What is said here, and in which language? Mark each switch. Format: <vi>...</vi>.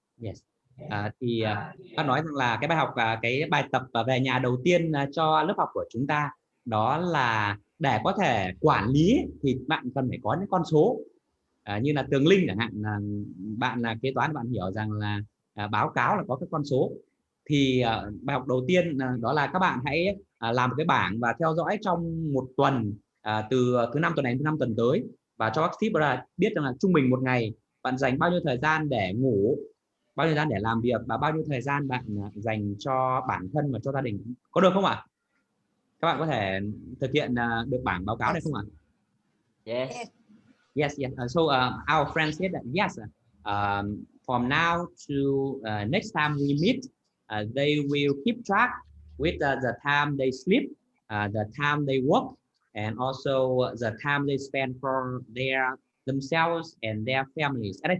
<en>Yes.</en> <vi>Thì bác nói rằng là cái bài học và cái bài tập về nhà đầu tiên cho lớp học của chúng ta đó là để có thể quản lý thì bạn cần phải có những con số. như là Tường Linh chẳng hạn, là bạn là kế toán, bạn hiểu rằng là báo cáo là có các con số. Thì bài học đầu tiên đó là các bạn hãy làm một cái bảng và theo dõi trong một tuần, từ thứ 5 tuần này đến thứ 5 tuần tới, và cho bác Steve là biết rằng là trung bình một ngày bạn dành bao nhiêu thời gian để ngủ, bao nhiêu thời gian để làm việc, và bao nhiêu thời gian bạn dành cho bản thân và cho gia đình. Có được không ạ? Các bạn có thể thực hiện được bảng báo cáo này không ạ?</vi> <en>Yes. Yes, yes. So our friend said that yes, from now to next time we meet, they will keep track with the time they sleep, the time they work, and also the time they spend for themselves and their families.</en>